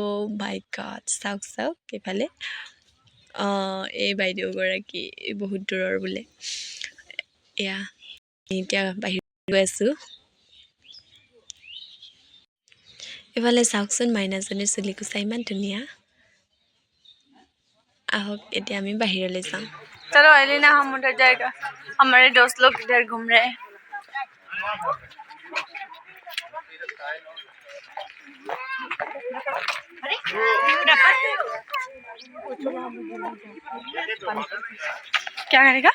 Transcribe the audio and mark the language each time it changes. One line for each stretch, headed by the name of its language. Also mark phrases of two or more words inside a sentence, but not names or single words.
English: my god,
Assamese: চাওক এইফালে এই বাইদেউগৰাকী বহুত দূৰৰ বোলে। এয়া এতিয়া বাহিৰত গৈ আছোঁ। এইফালে চাওকচোন, মাইনাজনীৰ চুলিকোছা ইমান ধুনীয়া। আহক এতিয়া আমি বাহিৰলৈ যাওঁ।
Hindi: चलो एलिना, हम उधर जाएगा, हमारे दोस्त लोग इधर घूम रहे हैं। क्या करेगा?